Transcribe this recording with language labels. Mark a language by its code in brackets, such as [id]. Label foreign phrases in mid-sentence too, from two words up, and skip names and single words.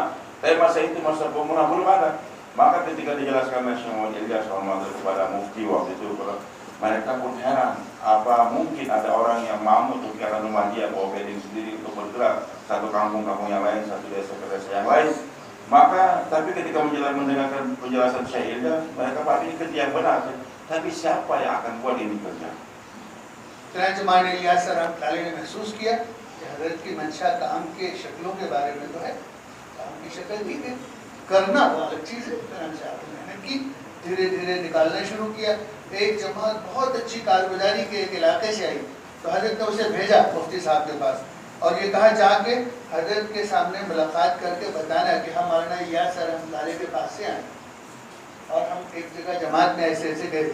[ms] Tapi masa itu masa pemula belum ada. Maka ketika dijelaskan oleh Syekh Muhammad Ilyas Rahmatullah kepada mufti waktu itu, mereka pun heran, apa mungkin ada orang yang mampu untuk jalan rumah dia bawa bedding sendiri untuk bergerak satu kampung-kampung yang lain, satu desa ke desa yang lain. Maka tapi ketika mendengarkan penjelasan Syekh Ilyas, mereka pak ini kerja yang benar, tapi siapa yang akan buat ini kerja? [hi] चुनांचे माने इलियास [ar] رحمة الله عليه [hi] ने महसूस किया कि हज़रत की मंशा काम के शक्लों के बारे में तो है, काम की शक्ल ठीक है, करना वो अलग चीज़ है। चुनांचे आपने मेहनत की, धीरे धीरे निकालना शुरू किया। एक जमात बहुत अच्छी कारगुजारी के एक इलाके से आई, तो हज़रत ने उसे भेजा मुफ्ती साहब के पास और ये कहा जाके हज़रत के सामने मुलाकात करके बताना कि हम मौलाना इलियास [ar] رحمة الله عليه [hi] के पास से आए और हम एक जगह जमात में ऐसे ऐसे गए।